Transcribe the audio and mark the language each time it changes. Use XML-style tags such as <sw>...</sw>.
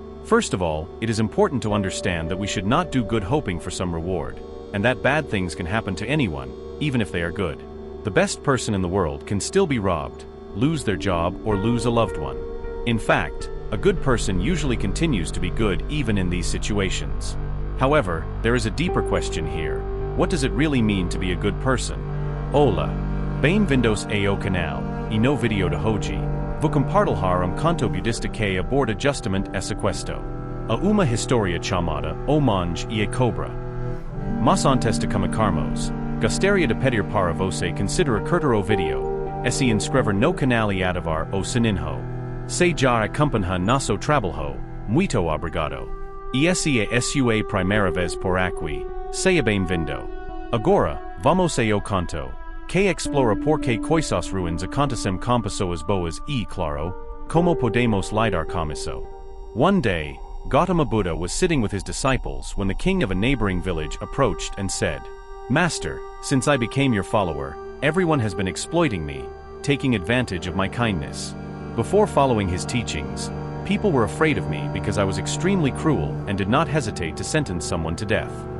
<en>First of all, it is important to understand that we should not do good hoping for some reward, and that bad things can happen to anyone, even if they are good. The best person in the world can still be robbed, lose their job, or lose a loved one. In fact, a good person usually continues to be good even in these situations. However, there is a deeper question here. What does it really mean to be a good person?</en> <pt>Hola. Bem-vindos ao canal, e no video de hoje, vou compartilhar canto budista que aborda justamente essa questão. A uma história chamada O Monge e a Cobra. Mas antes de começarmos, gostaria de pedir para você considerar curtir o vídeo, e se inscrever no canal e ativar o sininho. Se já acompanha nosso trabalho, muito obrigado. E se é sua primeira vez por aqui, seja bem-vindo. Agora, vamos ao canto, que explora por que coisas ruins acontecem com pessoas boas e, claro, como podemos lidar com isso.</pt> <en>One day, Gautama Buddha was sitting with his disciples when the king of a neighboring village approached and said, Master, since I became your follower, everyone has been exploiting me, taking advantage of my kindness. Before following his teachings, people were afraid of me because I was extremely cruel and did not hesitate to sentence someone to death.</en>